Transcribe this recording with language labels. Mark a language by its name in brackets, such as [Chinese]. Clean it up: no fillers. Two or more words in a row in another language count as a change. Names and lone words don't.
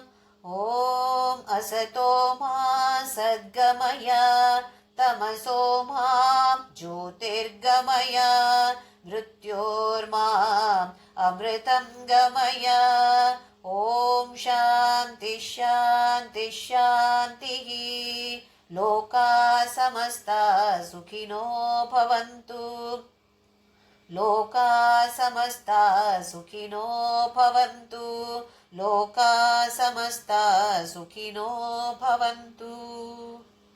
[Sanskrit] ओं असतो मा सद्गमय तमसो मा ज्योतिर्गमय मृत्योर्मां अमृतं गमय. ओं शान्ति शान्ति शान्ति. लोका समस्ता सुखिनो भवन्तु. लोका समस्ता सुखिनो भवन्तु. लोका समस्ता सुखिनो भवन्तु.